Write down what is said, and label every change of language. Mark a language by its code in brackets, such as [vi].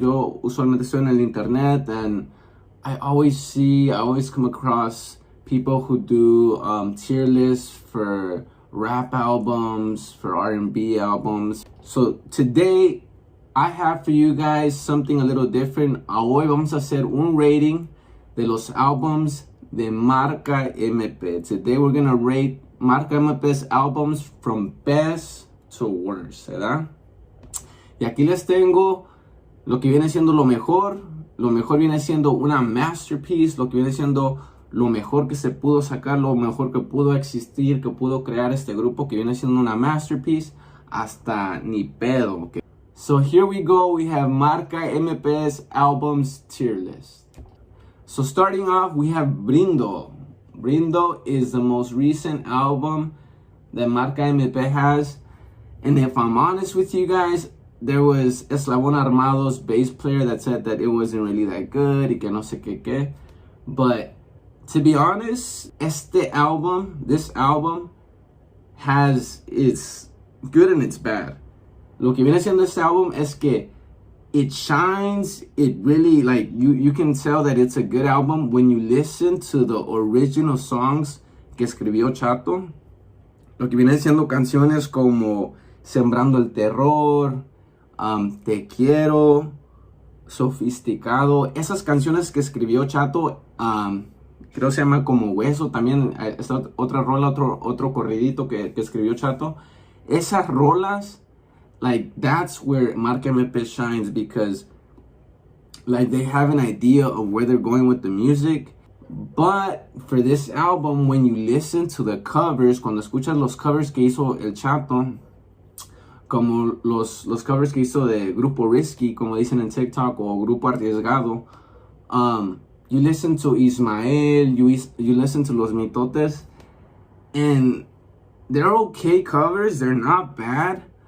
[es] Yo usualmente estoy en el internet, [en] and I always come across people who do tier lists for rap albums, for R&B albums. So today I have for you guys something a little different. [es] Hoy vamos a hacer un rating de los albums de Marca MP. [en] Today we're gonna rate Marca MP's albums from best to worst, [es] ¿verdad? Y aquí les tengo lo que viene siendo lo mejor. Lo mejor viene siendo una masterpiece, lo que viene siendo lo mejor que se pudo sacar, lo mejor que pudo existir, que pudo crear este grupo, que viene siendo una masterpiece, hasta ni pedo, okay? [en] So here we go, we have Marca MP's albums tier list. So starting off, we have Blindo. Blindo is the most recent album that Marca MP has. And if I'm honest with you guys, there was Eslabón Armado's bass player that said that it wasn't really that good, [es] y que no sé qué. [en] But to be honest, this album has its good and its bad. [es] Lo que viene siendo este álbum es que [en] it shines, it really, like, you can tell that it's a good album when you listen to the original songs [es] que escribió Chato. Lo que viene siendo canciones como Sembrando el Terror, Te Quiero, Sofisticado. Esas canciones que escribió Chato, creo se llama como Hueso. También esta otra rola, otro corridito que escribió Chato. Esas rolas, [en] like, that's where Marca MP shines, because like they have an idea of where they're going with the music. But for this album, when you listen to the covers, [es] cuando escuchas los covers que hizo el Chato, como los covers que hizo de Grupo Risky, como dicen en TikTok, o Grupo Arriesgado, [en] you listen to Ismael, you listen to Los Mitotes, and they're okay covers, they're not bad.